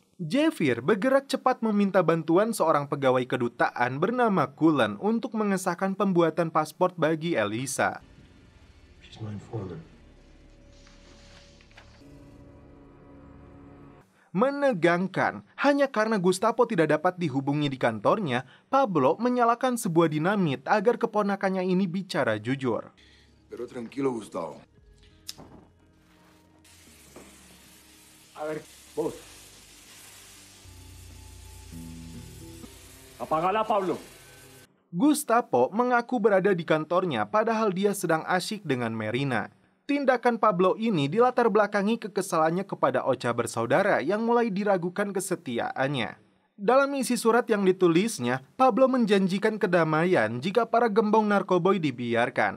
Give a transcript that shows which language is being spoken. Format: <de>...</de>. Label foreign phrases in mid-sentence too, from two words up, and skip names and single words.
<id>Javier bergerak cepat meminta bantuan seorang pegawai kedutaan bernama Cullen untuk mengesahkan pembuatan paspor bagi Elisa. Menegangkan, hanya karena Gustavo tidak dapat dihubungi di kantornya, Pablo menyalakan sebuah dinamit agar keponakannya ini bicara jujur.</id> <es>Pero tranquilo, Gustavo. A ver, vos. Apagala, Pablo.</es> <id>Gustavo mengaku berada di kantornya padahal dia sedang asyik dengan Marina. Tindakan Pablo ini dilatar belakangi kekesalannya kepada Ocha bersaudara yang mulai diragukan kesetiaannya. Dalam isi surat yang ditulisnya, Pablo menjanjikan kedamaian jika para gembong narkoboy dibiarkan.</id>